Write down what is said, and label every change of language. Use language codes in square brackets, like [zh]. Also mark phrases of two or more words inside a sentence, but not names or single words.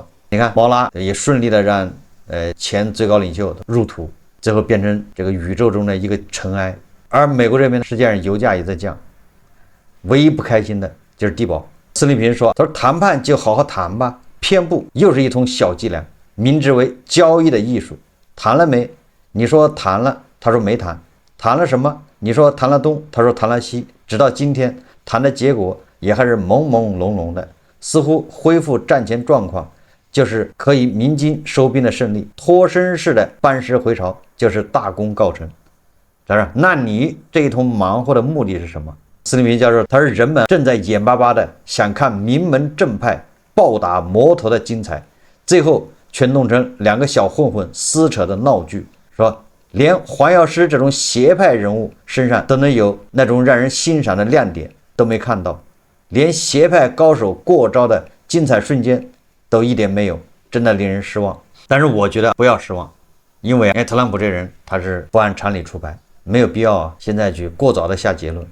[zh] 你看毛拉也順利的讓前最高領袖入土，最後变成這個宇宙中的一個塵埃。而美國這邊實際上油價也在降，唯一不開心的就是地保。司令平說，他說談判就好好談吧，偏不，又是一通小伎倆，明之為交易的藝術。談了沒？你說談了，他說沒談。談了什麼？你說談了東，他說談了西。直到今天，談的結果也還是朦朦朧朧的，似乎恢復戰前狀況，就是可以鸣金收兵的勝利，脫身式的班師回朝，就是大功告成。那你這一通忙活的目的是什麼？司令平教授，他说人們正在眼巴巴的想看名门正派暴打魔頭的精彩，最後却弄成兩個小混混撕扯的鬧劇，說連黃藥師這種邪派人物身上都能有那種讓人欣賞的亮點都沒看到，連邪派高手過招的精彩瞬間都一點沒有，真的令人失望。但是我覺得不要失望，因為特朗普這人他是不按常理出牌，沒有必要現在去過早的下結論。